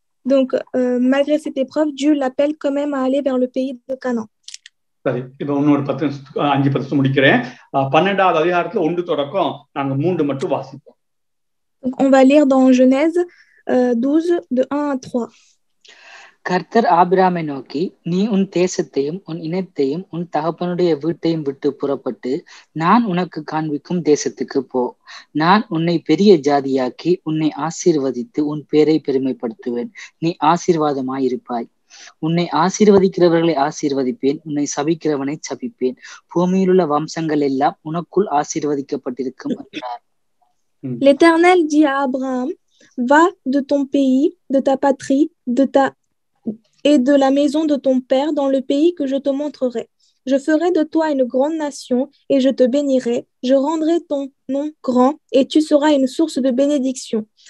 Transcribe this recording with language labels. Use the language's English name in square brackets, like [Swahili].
[French] Donc malgré cette épreuve, Dieu l'appelle quand même à aller vers le pays de Canaan. [Tamil] சரி, இப்ப இன்னொரு 5 முடிக்கிறேன். 12வது அதிகாரத்துல 1 தொடக்கம் நாங்க 3 மட்டும் வாசிப்போம். [French] Donc on va lire dans Genèse 12 de 1 à 3. [Tamil] கர்த்தர் ஆபிராமை நோக்கி, நீ உன் தேசத்தையும் உன் இனத்தையும் உன் தகப்பனுடைய வீட்டையும் விட்டு புறப்பட்டு நான் உனக்கு காண்பிக்கும் தேசத்துக்கு போ. நான் உன்னை பெரிய ஜாதியாக்கி உன்னை ஆசீர்வதித்து உன் பேரை பெருமைப்படுத்துவேன். நீ ஆசீர்வாதமாயிருப்பாய். உன்னை ஆசீர்வதிக்கிறவர்களை ஆசீர்வதிப்பேன், உன்னை சபிக்கிறவனை சபிப்பேன். பூமியில் உள்ள வம்சங்கள் எல்லாம் உனக்குள் ஆசீர்வதிக்கப்பட்டிருக்கும் என்றார். [French] L'Éternel dit à Abraham, va de ton pays, de ta patrie, et de la maison de ton père dans le pays que je te montrerai. Je ferai de toi une grande nation et je te bénirai. Je rendrai ton nom grand et tu seras une source de bénédiction.